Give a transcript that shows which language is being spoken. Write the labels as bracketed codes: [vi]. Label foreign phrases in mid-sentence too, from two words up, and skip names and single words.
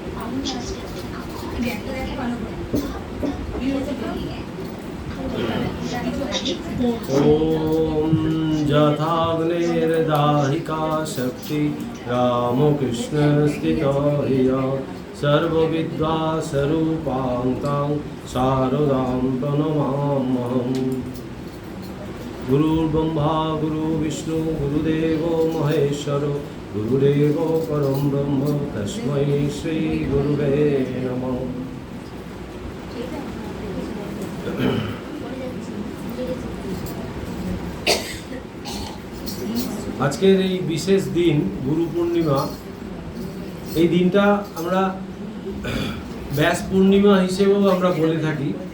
[sa] ओम यथाग्निर्दाहिका शक्ति रामकृष्ण स्थितो ह्य सर्वविद्या स्वरूपां शारदां प्रणमाम्यहम्। गुरुर्ब्रह्मा गुरुर्विष्णु गुरुदेवो महेश्वरो गुरुदेवो परं ब्रह्म तस्मै श्री गुरुवे नमः। [bn] আজকের এই বিশেষ দিন গুরু পূর্ণিমা, এই দিনটা আমরা ব্যাস পূর্ণিমা হিসেবেও আমরা বলে থাকি।